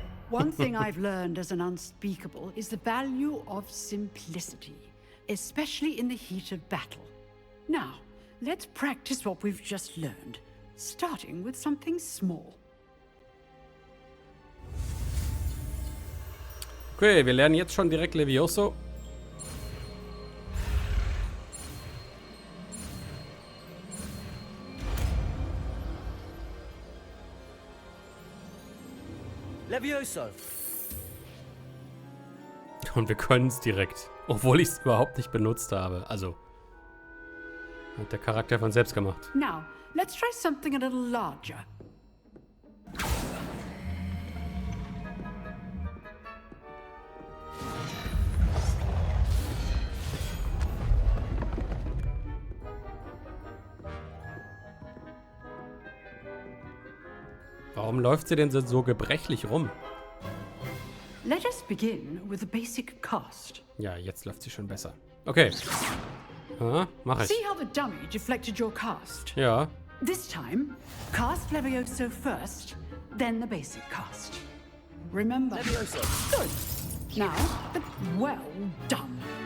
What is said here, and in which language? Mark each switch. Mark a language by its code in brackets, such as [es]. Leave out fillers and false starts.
[en] One thing I've learned as an unspeakable is the value of simplicity, especially in the heat of battle. Now, let's practice what we've just learned, starting with something small. [de] Okay, wir lernen jetzt schon direkt Levioso. Levioso. Und wir können es direkt, obwohl ich es überhaupt nicht benutzt habe. Also, hat der Charakter von selbst gemacht. [en] Now, let's try something a little larger. [de] Warum läuft sie denn so gebrechlich rum? [en] Let us begin with a basic cast. [de] Ja, jetzt läuft sie schon besser. Okay. Mach ich. [en] See how the dummy deflected your cast? [de] Ja. [en] This time, cast Levioso first, then the basic cast. Remember. Levioso. Good. Now, well done.